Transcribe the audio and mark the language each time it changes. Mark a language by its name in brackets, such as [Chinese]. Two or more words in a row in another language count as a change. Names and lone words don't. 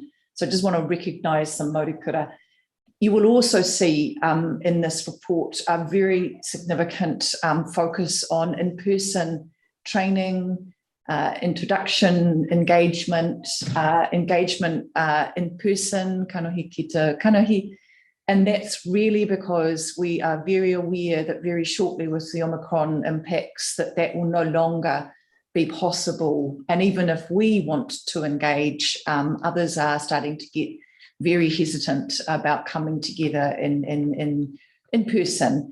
[English] So I just want to recognise some Maurikura. You will also see in this report a very significant focus on in-person training, introduction, engagement in person, [Māori] kanohi ki te kanohi. [English] And that's really because we are very aware that very shortly with the Omicron impacts that will no longer be possible. And even if we want to engage, others are starting to get very hesitant about coming together in person.